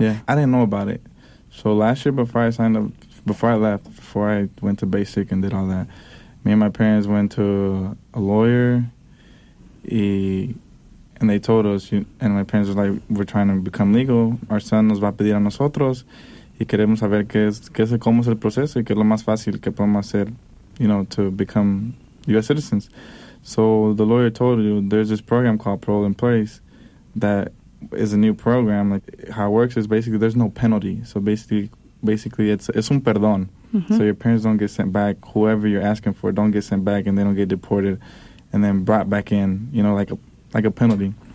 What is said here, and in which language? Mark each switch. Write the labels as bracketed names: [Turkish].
[English] Yeah, I didn't know about it. So last year before I signed up, before I left, before I went to basic and did all that, me and my parents went to a lawyer. And they told us, and my parents were like, we're trying to become legal. Our son [Spanish] nos va a pedir a nosotros. Y queremos saber cómo es el proceso y qué es lo más fácil que podemos hacer, [English] you know, to become U.S. citizens. So the lawyer told you there's this program called Parole in Place that is a new program. Like, how it works is basically there's no penalty. So basically it's [Spanish] un perdón. [English] Mm-hmm. So your parents don't get sent back. Whoever you're asking for don't get sent back, and they don't get deported and then brought back in, you know, like a penalty.